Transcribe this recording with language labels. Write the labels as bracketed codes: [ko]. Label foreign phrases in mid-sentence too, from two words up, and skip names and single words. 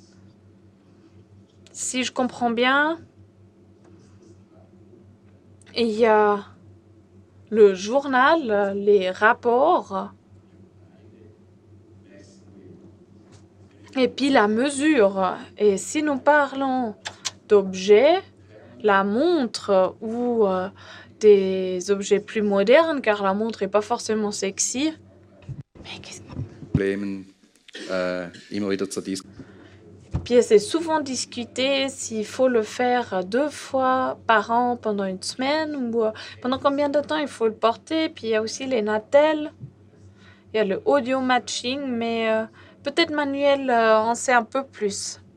[fr] Si je comprends bien, il y a le journal, les rapports, et puis la mesure. Et si nous parlons d'objets, la montre ou des objets plus modernes, car la montre n'est pas forcément sexy. Mais qu'est-ce [de] Problemen immer wieder zur Diskussion. [fr] Puis c'est souvent discuté s'il faut le faire 2 fois par an pendant une semaine ou pendant combien de temps il faut le porter. Puis il y a aussi les Natel, il y a le [en] audio matching, [fr] mais peut-être Manuel en sait un peu plus.